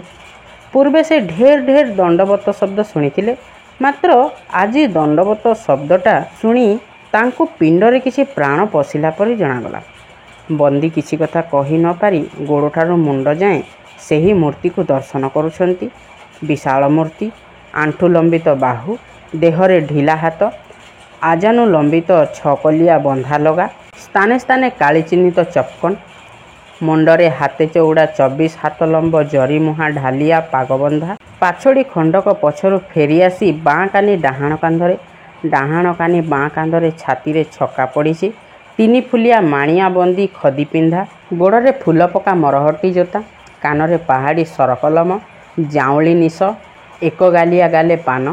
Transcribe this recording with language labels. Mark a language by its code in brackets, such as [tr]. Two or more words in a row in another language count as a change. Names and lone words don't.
[or] ପୂର୍ବେ ସେ ଢେର ଢେର ଦଣ୍ଡବତ ଶବ୍ଦ ଶୁଣିଥିଲେ, ମାତ୍ର ଆଜି ଦଣ୍ଡବତ ଶବ୍ଦଟା ଶୁଣି ତାଙ୍କୁ ପିଣ୍ଡରେ କିଛି ପ୍ରାଣ ପଶିଲା ପରି ଜଣାଗଲା। ବନ୍ଦୀ କିଛି କଥା କହି ନ ପାରି ଗୋଡ଼ଠାରୁ ମୁଣ୍ଡ ଯାଏ ସେହି ମୂର୍ତ୍ତି କୁ ଦର୍ଶନ କରୁଛନ୍ତି। ବିଶାଳ ମୂର୍ତ୍ତି, ଆଣ୍ଠୁ ଲମ୍ବିତ ବାହୁ, ଦେହରେ ଢିଲା ହାତ, ଆଜାନୁ ଲମ୍ବିତ ଛକଲିଆ ବନ୍ଧା ଲଗା, ସ୍ଥାନେ ସ୍ଥାନେ କାଳି ଚିହ୍ନିତ ଚପକନ, ମୁଣ୍ଡରେ ହାତେ ଚଉଡ଼ା 24 ହାତ ଲମ୍ବ ଜରି ମୁହାଁ ଢାଳିଆ ପାଗବନ୍ଧା। ପାଛୁଡ଼ି ଖଣ୍ଡକ ପଛରୁ ଫେରି ଆସି ବାଁ କାନି ଡାହାଣ କାନ୍ଧରେ, ଡାହାଣ କାନି ବାଁ କାନ୍ଧରେ ଛାତି ଛକା ପଡ଼ି। 3 ଫୁଲିଆ ମାଣିଆ ବନ୍ଦୀ ଖଦି ପିନ୍ଧା, ଗୋଡ଼େ ଫୁଲ ପକା ମରହଟି ଜୋତା, କାନରେ ପାହାଡ଼ି ସରକଲମ, ଜାଉଳି ନିଶ, ଏକ ଗାଲିଆ ଗାଲେ ପାନ।